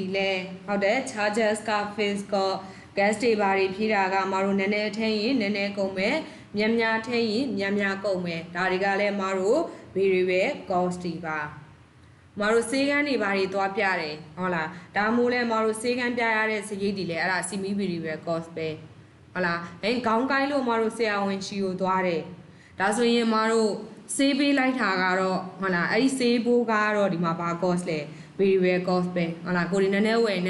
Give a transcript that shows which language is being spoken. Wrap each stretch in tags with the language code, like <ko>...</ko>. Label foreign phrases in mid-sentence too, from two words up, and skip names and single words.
<my>လဲဟုတ်တယ် charges က</my> <en>fixed cost</en> <my>gas တွေဘာတွေဖြည့်တာကအမတို့နည်းနည်းထည့်ရင်နည်းနည်းကုန်မယ်များထည့်ရင်များကုန်မယ်ဒါတွေကလည်းအမတို့</my> <en>variable cost</en> <my>တွေပါအမတို့စေးကန်းတွေဘာတွေသွားပြတယ်ဟုတ်လားဒါမျိုးလဲအမတို့ စေးကန်းပြရတဲ့စရိတ်တွေလဲအဲ့ဒါ</my> <en>semi variable cost</en> <my>ပဲဟုတ်လားခေါင်းကိုင်းလို့အမတို့ဆရာဝန်ချီကိုသွားတယ်ဒါဆိုရင်အမတို့စေးပေးလိုက်တာကတော့ဟုတ်လားအဲ့ဒီစေးဘိုးကတော့ဒီမှာဘာ cost လဲ</my> <en>variable cost</en> <my>ပဲဟုတ်လားကိုဒီနည်းနည်းဝယ်န</my>